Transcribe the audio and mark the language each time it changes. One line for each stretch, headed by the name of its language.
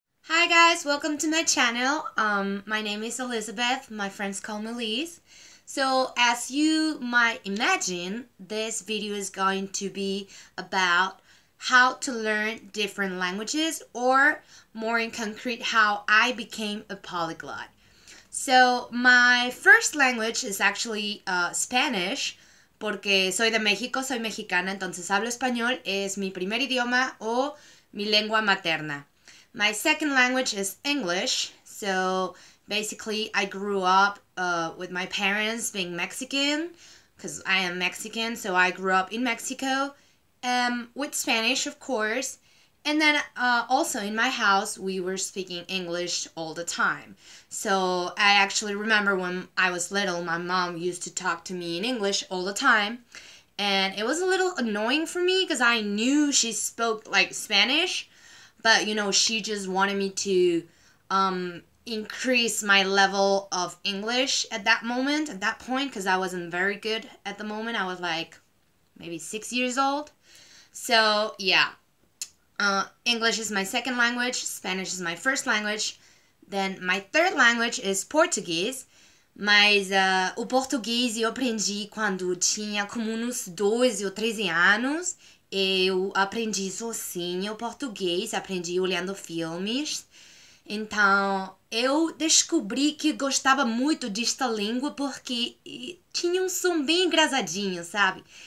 English: Hi guys, welcome to my channel. My name is Elizabeth. My friends call me Liz. So as you might imagine, this video is going to be about how to learn different languages, or more in concrete, how I became a polyglot. So my first language is actually Spanish,
Spanish: porque soy de México, soy mexicana, entonces hablo español, es mi primer idioma o mi lengua materna.
English: My second language is English, so basically I grew up with my parents being Mexican, because I am Mexican, so I grew up in Mexico, with Spanish, of course, and then also in my house we were speaking English all the time. So I actually remember when I was little, my mom used to talk to me in English all the time, and it was a little annoying for me because I knew she spoke like Spanish, but she just wanted me to increase my level of English at that point, because I wasn't very good at the moment. I was like maybe 6 years old. So yeah, English is my second language, Spanish is my first language, then my third language is Portuguese.
Portuguese: Mas o português eu aprendi quando tinha como uns 12 ou 13 anos. Eu aprendi sozinho português, aprendi olhando filmes. Então, eu descobri que gostava muito desta língua porque tinha um som bem engraçadinho, sabe?